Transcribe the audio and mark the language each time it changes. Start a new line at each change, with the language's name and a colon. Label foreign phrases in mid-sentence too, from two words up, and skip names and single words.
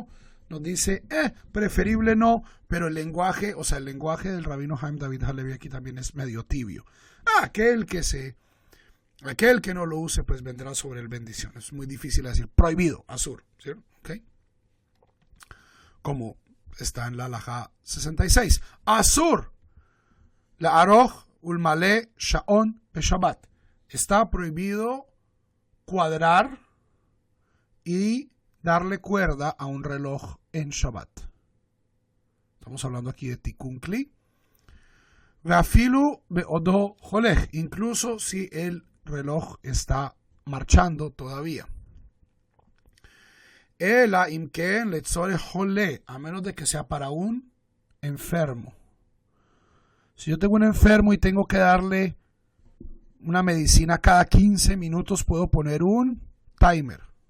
Spanish: Nos dice, preferible no, pero el lenguaje, o sea, el lenguaje del rabino Haim David Halevi aquí también es medio tibio. Aquel que no lo use, pues vendrá sobre él bendición. Es muy difícil decir prohibido, asur, ¿cierto? ¿Okay? Como está en la alajá 66.
Hebrew: אסור, לערוך ולמלא שעון בשבת.
Spanish: Está prohibido cuadrar y darle cuerda a un reloj en Shabbat. Estamos hablando aquí de
Hebrew: תיקון כלי. ואפילו בעודו הולך,
Spanish: incluso si el reloj está marchando todavía.
Hebrew: אלא אם כן לצורך חולה,
Spanish: a menos de que sea para un enfermo. Si yo tengo un enfermo y tengo que darle una medicina cada 15 minutos, puedo poner un timer.